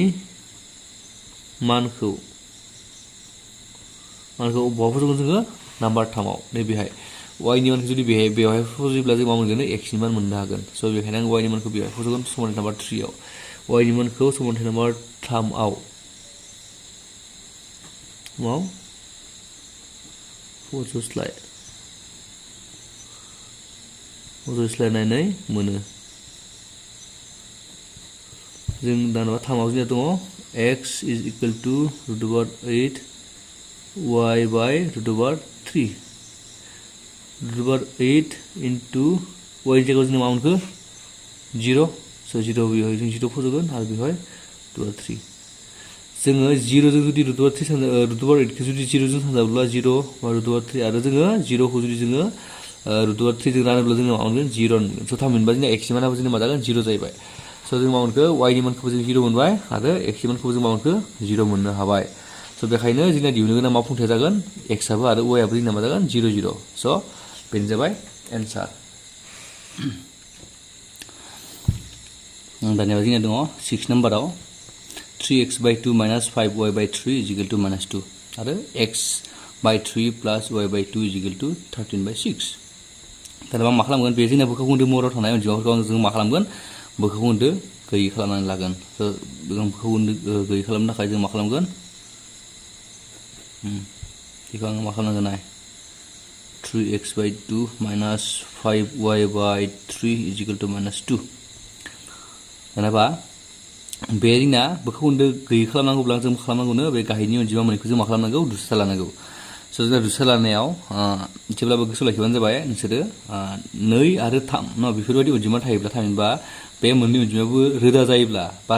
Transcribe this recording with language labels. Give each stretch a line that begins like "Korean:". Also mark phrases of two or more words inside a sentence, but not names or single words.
Bodo: मानखौ बहा फज'गोन जोङो नाम्बार 3 आव नैबेहाय y नि मानखौ जुदि बेवहाय फज'योब्ला जों मा मोनगोन x नि मान मोननो हागोन स' बेखायनो आं y नि मानखौ बेवहाय फज'गोन समानथाय नाम्बार 3 आव y नि मानखौ समानथाय नाम्बार 3 आव फज'स्लायनानै मोनो जों दाना 3 आव जोंना दङ
English: x is equal to √8 y by √3 √8 into y
Bodo: जायगायाव जों मा मोनखो 0 स' 0 बेवहाय जों 0 फज'गोन आरो बेवहाय √3 जोङो 0 जों जुदि √8 खौ जुदि 0 जों सानजाब्ला 0 बा √3 आरो जोङो 0 खौ जुदि जोङो √3 जों रानोब्ला जोङो मा मोनगोन 0 मोनगोन स' थामहिनबा जोंना x नि मानाबो जोंना मा जागोन 0 जाहैबाय स' जों मा मोनखो y नि मानखौबो जों 0 मोनबाय आरो x नि मानखौबो जों मा मोनखो 0 मोननो हाबाय स' बेखायनो जोंना दिहुननो गोनां मा फंथाया जागोन x आबो आरो y आबो जोंना मा जागोन 0 0 स' बेनो जाबाय एन्सार दानिया जोंना दङ 6 नाम्बाराव
English: 3x by 2 minus 5y by 3 is equal to minus 2 आरो x by 3 plus y by 2 is equal to 13 by 6
Bodo: दाना मा खालामगोन बे जोंना बोखा खोन्दो महराव थानाय अनजिमाफोरखौ जों मा खालामगोन बोखा खोन्दो गैयै खालामनानै लागोन जों बोखा खोन्दो गैयै खालामनो थाखाय जों मा खालामगोन बेखौ आं मा खालामनांगोन
English: 3x by 2 minus 5y by 3 is equal to minus 2
Bodo: दानाबा बे जोंना बोखा खोन्दो गैयै खालामनांगौब्ला जों मा खालामनांगौनो बे गाहायनि अनजिमा मोननैखौ जों मा खालामनांगौ दुस्रा लानांगौ स' जोंना दुस्रा लानायाव जेब्लाबो गोसोआव लाखिबानो जाबाय नोंसोरो 2 आरो 3 न' बेफोरबायदि अनजिमा थायोब्ला थामहिनबा बे मोननै अनजिमायाबो रोदा जायोब्ला बा